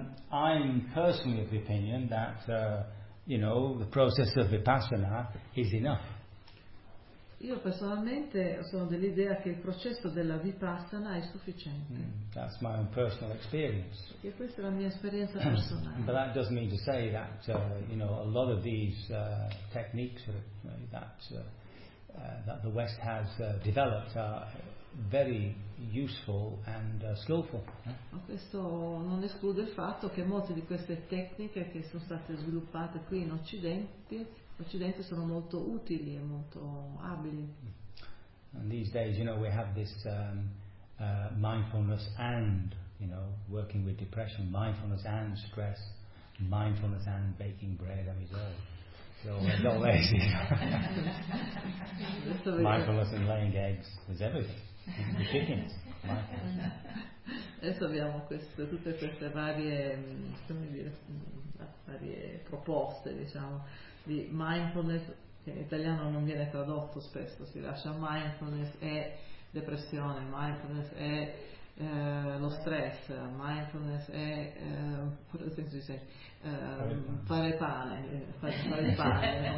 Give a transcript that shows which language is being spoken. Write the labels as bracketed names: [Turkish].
[English] I'm personally of the opinion that the process of vipassana is enough. [Italian] Io personalmente sono dell'idea che il processo della vipassana è sufficiente. [English] That's my own personal experience. [Italian] E questa è la mia esperienza personale. [English] But that doesn't mean to say that a lot of these techniques that the West has developed are very useful and skillful. [Italian] Ma questo non esclude il fatto che molte di queste tecniche che sono state sviluppate qui in Occidente sono molto utili e molto abili. [English] And these days, we have this mindfulness and, working with depression, mindfulness and stress, mindfulness and baking bread, I mean, so lazy. Mindfulness and laying eggs, there's everything. The chickens. [Italian] Adesso abbiamo tutte queste varie proposte, di mindfulness, che in italiano non viene tradotto spesso, si lascia mindfulness e depressione, mindfulness e lo stress, mindfulness è pure nel senso di sé, fare pane, no?